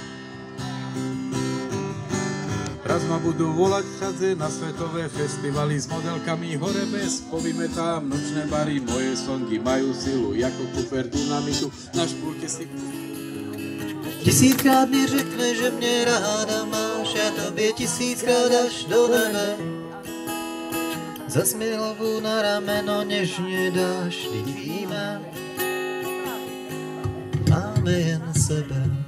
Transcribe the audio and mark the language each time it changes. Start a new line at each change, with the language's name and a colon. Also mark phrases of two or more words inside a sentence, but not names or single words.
Slovak: Raz ma budú volať všade na svetové festivaly s modelkami hore bez, povymetám nočné bary, moje songy majú silu, jako kufer dynamitu, na špulke si...
Czech: Tisíckrát mi řekne, že mě ráda máš, a tobě tisíckrát až do nebe. Zas mi hlavu na rameno nežně dáš, vždyť víme, máme jen sebe.